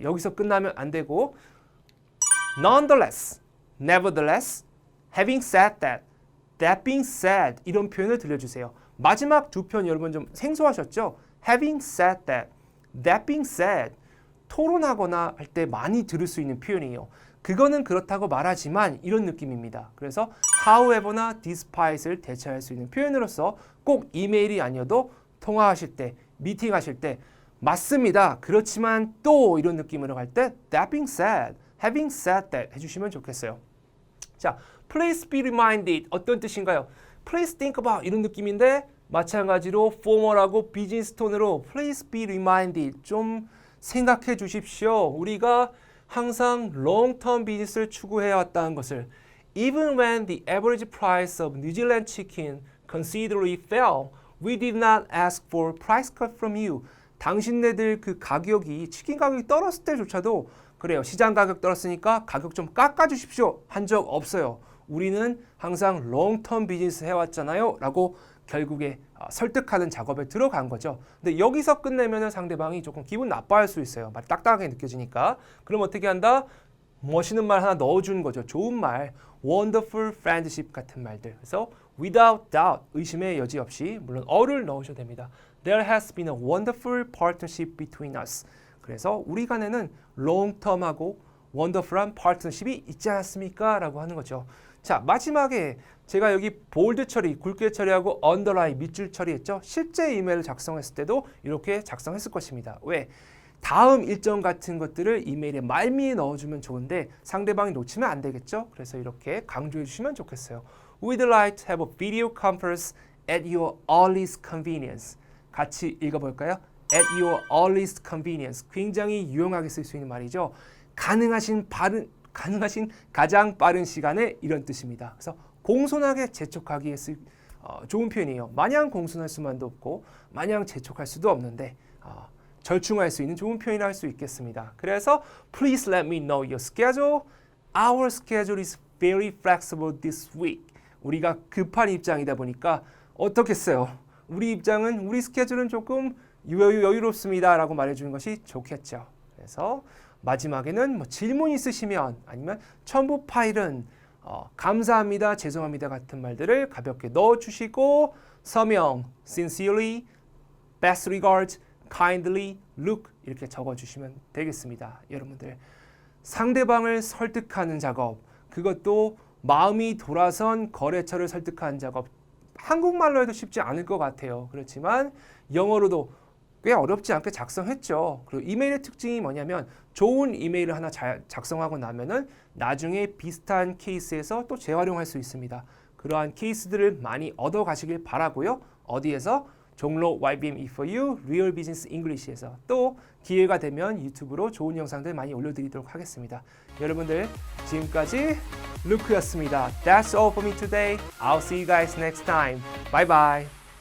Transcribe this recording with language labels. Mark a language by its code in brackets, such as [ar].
[ko] 여기서 끝나면 안 되고 [en] nonetheless, nevertheless, having said that, that being said [ko] 이런 표현을 들려주세요. 마지막 두 표현 여러분 좀 생소하셨죠? [en] having said that, that being said [ko] 토론하거나 할 때 많이 들을 수 있는 표현이에요. 그거는 그렇다고 말하지만 이런 느낌입니다. 그래서 however나 despite을 대체할 수 있는 표현으로서 꼭 이메일이 아니어도 통화하실 때, 미팅하실 때 맞습니다. 그렇지만 또 이런 느낌으로 갈 때 [en] that being said, having said that [ko] 해주시면 좋겠어요. 자, [en] please be reminded [ko] 어떤 뜻인가요? [en] Please think about [ko] 이런 느낌인데 마찬가지로 formal하고 비즈니스 톤으로 please be reminded 좀 생각해 주십시오. 우리가 항상 long-term 비즈니스를 추구해 왔다는 것을 [en] Even when the average price of New Zealand chicken considerably fell, we did not ask for price cut from you. [ko] 당신네들 그 가격이 치킨 가격이 떨어졌을 때조차도 그래요. 시장 가격 떨었으니까 가격 좀 깎아주십시오 한 적 없어요. 우리는 항상 롱텀 비즈니스 해왔잖아요 라고 결국에 설득하는 작업에 들어간 거죠. 근데 여기서 끝내면 상대방이 조금 기분 나빠할 수 있어요. 말 딱딱하게 느껴지니까. 그럼 어떻게 한다? 멋있는 말 하나 넣어주는 거죠. 좋은 말, [en] wonderful friendship [ko] 같은 말들. 그래서 [en] without doubt, [ko] 의심의 여지 없이 물론 어를 넣으셔도 됩니다. [en] There has been a wonderful partnership between us. [ko] 그래서 우리 간에는 long-term하고 wonderful한 파트너십이 있지 않았습니까? 라고 하는 거죠. 자, 마지막에 제가 여기 볼드 처리, 굵게 처리하고 언더라인, 밑줄 처리했죠. 실제 이메일을 작성했을 때도 이렇게 작성했을 것입니다. 왜? 다음 일정 같은 것들을 이메일에 말미에 넣어주면 좋은데 상대방이 놓치면 안 되겠죠. 그래서 이렇게 강조해 주시면 좋겠어요. [en] We'd like to have a video conference at your earliest convenience. [ko] 같이 읽어볼까요? [en] At your earliest convenience. [ko] 굉장히 유용하게 쓸 수 있는 말이죠. 가능하신 가장 빠른 시간에 이런 뜻입니다. 그래서 공손하게 재촉하기에 좋은 표현이에요. 마냥 공손할 수만도 없고 마냥 재촉할 수도 없는데 절충할 수 있는 좋은 표현을 할 수 있겠습니다. 그래서 [en] Please let me know your schedule. Our schedule is very flexible this week. [ko] 우리가 급한 입장이다 보니까 어떻겠어요? 우리 스케줄은 조금 여유롭습니다 라고 말해주는 것이 좋겠죠. 그래서 마지막에는 뭐 질문 있으시면 아니면 첨부 파일은 감사합니다, 죄송합니다 같은 말들을 가볍게 넣어주시고 서명, [en] sincerely, best regards, kindly, look [ko] 이렇게 적어주시면 되겠습니다. 여러분들 상대방을 설득하는 작업, 그것도 마음이 돌아선 거래처를 설득하는 작업 한국말로 해도 쉽지 않을 것 같아요. 그렇지만 영어로도 꽤 어렵지 않게 작성했죠. 그리고 이메일의 특징이 뭐냐면 좋은 이메일을 하나 잘 작성하고 나면은 나중에 비슷한 케이스에서 또 재활용할 수 있습니다. 그러한 케이스들을 많이 얻어가시길 바라고요. 어디에서? 종로 YBM E4U Real Business English에서 또 기회가 되면 유튜브로 좋은 영상들 많이 올려드리도록 하겠습니다. 여러분들 지금까지 루크였습니다. [en] That's all for me today. I'll see you guys next time. Bye bye.